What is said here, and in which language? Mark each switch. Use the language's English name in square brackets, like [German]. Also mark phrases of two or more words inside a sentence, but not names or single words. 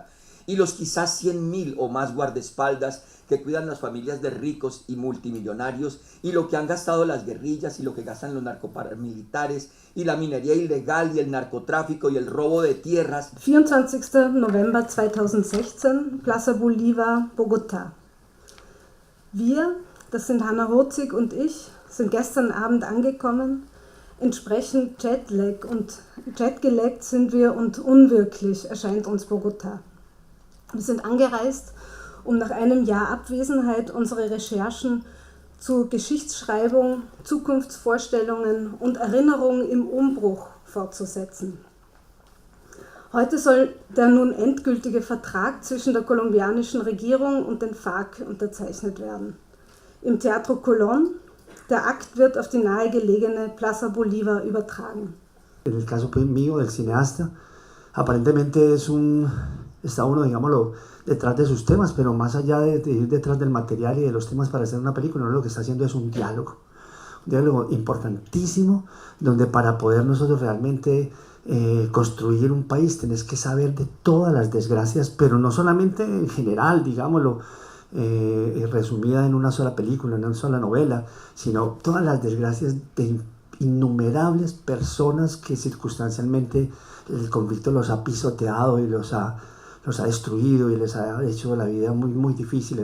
[Spanish] Y los quizás 100.000 o más guardaespaldas que cuidan las familias de ricos y multimillonarios, y lo que han gastado las guerrillas y lo que gastan los narcoparamilitares y la minería ilegal y el narcotráfico y el robo de tierras. [German] 24. November 2016, Plaza Bolívar, Bogotá. Wir, das sind Hannah Rozig und ich, sind gestern Abend angekommen. Entsprechend Jetlag und jetgeleckt sind wir und unwirklich erscheint uns Bogotá. Wir sind angereist, um nach einem Jahr Abwesenheit unsere Recherchen zu Geschichtsschreibung, Zukunftsvorstellungen und Erinnerung im Umbruch fortzusetzen. Heute soll der nun endgültige Vertrag zwischen der kolumbianischen Regierung und den FARC unterzeichnet werden. Im Teatro Colón, der Akt wird auf die nahegelegene Plaza Bolívar übertragen. [Spanish] En el caso mío, del cineasta, aparentemente está uno, digámoslo, detrás de sus temas, pero más allá de ir detrás del material y de los temas para hacer una película, uno lo que está haciendo es un diálogo importantísimo, donde para poder nosotros realmente construir un país tenés que saber de todas las desgracias, pero no solamente en general, digámoslo, resumida en una sola película, en una sola novela, sino todas las desgracias de innumerables personas que circunstancialmente el conflicto los ha pisoteado y los ha destruido y les ha hecho la vida muy, muy difícil.